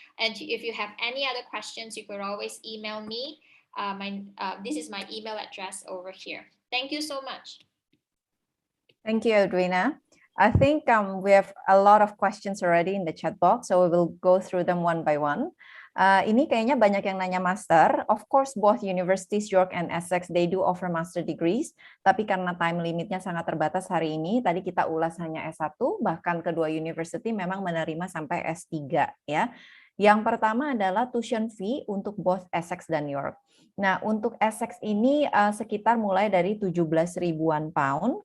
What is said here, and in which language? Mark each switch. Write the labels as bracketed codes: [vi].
[en] And if you have any other questions, you could always email me. This is my email address over here. Thank you so much. Thank you, Edwina. I think we have a lot of questions already in the chat box, so we will go through them one by one. [id] Ini kayaknya banyak yang nanya master. [en] Of course, both universities, York and Essex, they do offer master degrees. [id] Tapi karena time limitnya sangat terbatas hari ini, tadi kita ulas hanya S1, bahkan kedua university memang menerima sampai S3. Ya. Yang pertama adalah tuition fee untuk both Essex dan York. Nah, untuk Essex ini sekitar mulai dari 17 ribuan pound.